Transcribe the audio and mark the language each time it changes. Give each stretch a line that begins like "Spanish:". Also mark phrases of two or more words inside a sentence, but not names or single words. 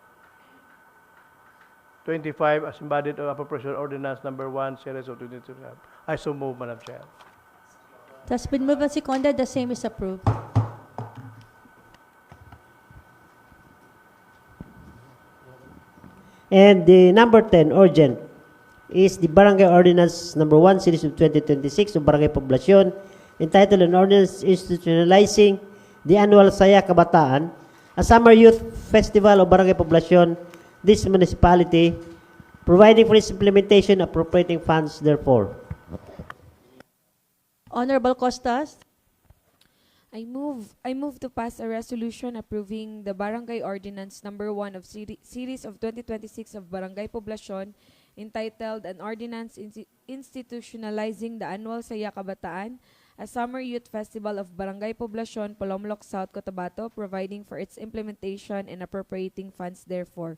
English: 7,606,425 as embodied of appropriation ordinance number 1 series of 2025. I so move, Madam Chair. It has been moved and seconded. The same is approved. And the number 10, urgent, is the Barangay Ordinance number 1, Series of 2026 of Barangay Poblacion, entitled an ordinance institutionalizing the annual Saya Kabataan, a summer youth festival of Barangay Poblacion, this municipality, providing for its implementation, appropriating funds therefore. Honorable Costas. I move to pass a resolution approving the Barangay Ordinance number 1 of Series of 2026 of Barangay Poblacion, entitled An Ordinance Institutionalizing the Annual Saya Kabataan, a Summer Youth Festival of Barangay Poblacion, Polomolok, South Cotabato, providing for its implementation and appropriating funds therefore.